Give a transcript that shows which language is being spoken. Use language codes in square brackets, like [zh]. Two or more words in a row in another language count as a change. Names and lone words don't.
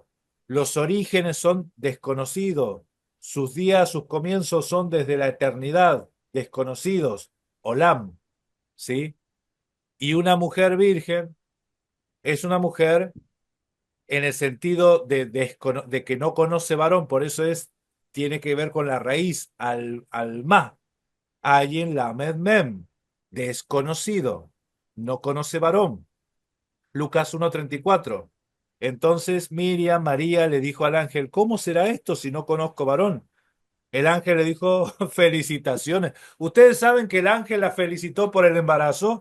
[es] Los orígenes son desconocidos. Sus días, sus comienzos son desde la eternidad, desconocidos. Olam, ¿sí? Y una mujer virgen es una mujer en el sentido de que no conoce varón, por eso tiene que ver con la raíz, [he] עלמה. עין למד מם, [es] desconocido, no conoce varón. Lucas 1:34. Entonces Miriam, María, le dijo al ángel, ¿cómo será esto si no conozco varón? El ángel le dijo, felicitaciones. ¿Ustedes saben que el ángel la felicitó por el embarazo?